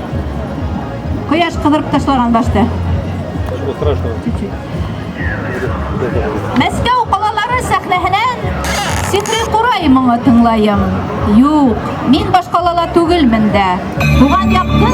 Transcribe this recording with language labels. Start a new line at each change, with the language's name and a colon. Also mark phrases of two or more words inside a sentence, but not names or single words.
Bashkir: Кояш кыдырып ташлаган башта.
Russian: Ничего страшного. Чуть-чуть.
Bashkir: Мәскәү калалары сәхнәһенән Сихри Курай моңы тыңлайым. Юк, мин башкалала түгелмен дә. Туган яктын